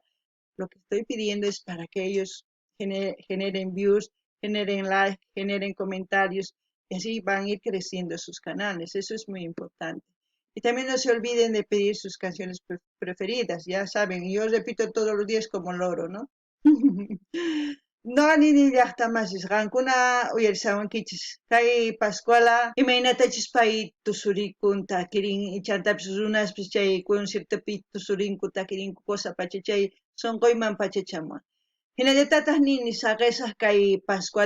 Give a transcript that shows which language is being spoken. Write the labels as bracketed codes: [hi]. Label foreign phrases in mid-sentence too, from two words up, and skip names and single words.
[es] Lo que estoy pidiendo es para que ellos generen views, generen likes, generen comentarios y así van a ir creciendo sus canales. Eso es muy importante. Y también no se olviden de pedir sus canciones preferidas. Ya saben, yo repito todos los días como loro, ¿no? [qu] No ni llaqtamasis qankuna uyarisawankichis kay Pascuala imaynatachis pay tusurikun takirin ichantapis runaspis chay conciertopi tusurinku takirinku cosa pacha chay sonqoyman pachachamun hinallatataq nini saqesaq kay Pascuala